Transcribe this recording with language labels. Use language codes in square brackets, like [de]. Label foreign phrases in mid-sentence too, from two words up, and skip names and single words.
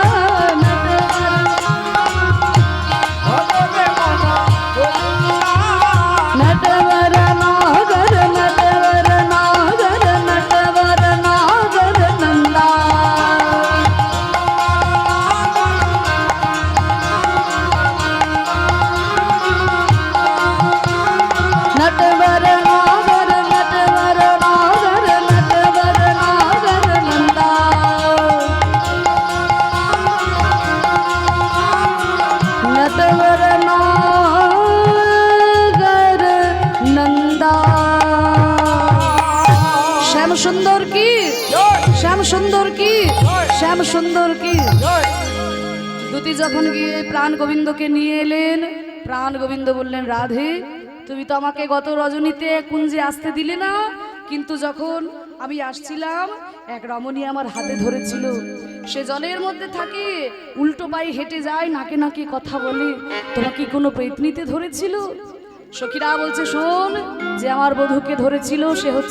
[hi] नटवर नागर नटवर नागर नटवर नागर नंदा नटवर नागर नटवर नागर नटवर नागर नंदा नटवर नागर नंदा श्याम सुंदर की [bn] শ্যাম সুন্দর কি শ্যাম সুন্দর কি দুতি যখন গিয়ে প্রাণ গোবিন্দকে নিয়ে এলেন প্রাণ গোবিন্দ বললেন রাধে তুমি তো আমাকে গত রজনীতে কুঞ্জে আসতে দিলে না কিন্তু যখন আমি আসছিলাম এক রমণী আমার হাতে ধরেছিল সে জলের মধ্যে থাকে উল্টো পায়ে হেঁটে যায় নাকে নাকে কথা বলে তোমাকে কোনো পেতনিতে ধরেছিল সখীরা বলছে শোন যে আমার বধূকে ধরেছিল সে হচ্ছে